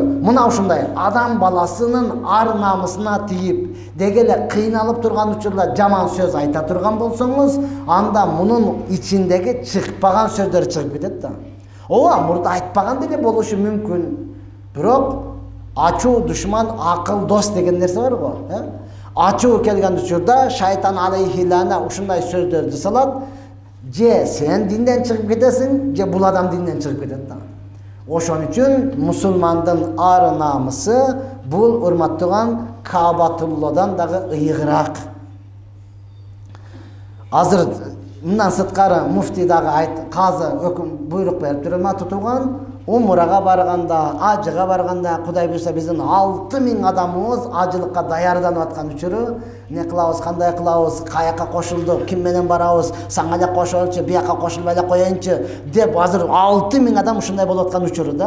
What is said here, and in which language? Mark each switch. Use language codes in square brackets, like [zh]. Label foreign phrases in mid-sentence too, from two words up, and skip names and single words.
[ky] Мына ушундай адам баласынын ар намысына тийип, деги эле кыйналып турган учурда жаман сөз айта турган болсоңуз, анда мунун ичиндеги чыкпаган сөздөр чыгып кетет да. Ооба, мурда айтпаган деле болушу мүмкүн. Бирок ачуу душман, акыл дос деген нерсе бар го. Ачуу келген учурда [ar] الشيطان عليه اللعنة [ky] ушундай сөздөрдү салат. Же сен динден чыгып кетесиң, же бул адам динден чыгып кетет да. Ошон үчүн мусулмандын ар намысы бул урматтаган Каабатуллодан дагы ыйыгыраак. Азыр мындан сырткары муфти дагы казы өкүм буйрук берип турма тутулган, умрага барганда, ажыга барганда, Кудай буйрса биздин 6000 адамыбыз ажылыкка даярданып аткан учуру, не кылабыз, кандай кылабыз, каяка кошулдук, ким менен барабыз, сага эле кошолчу, бияка кошулбай эле коеюнчу деп азыр 6000 адам ушундай болуп аткан учуру да.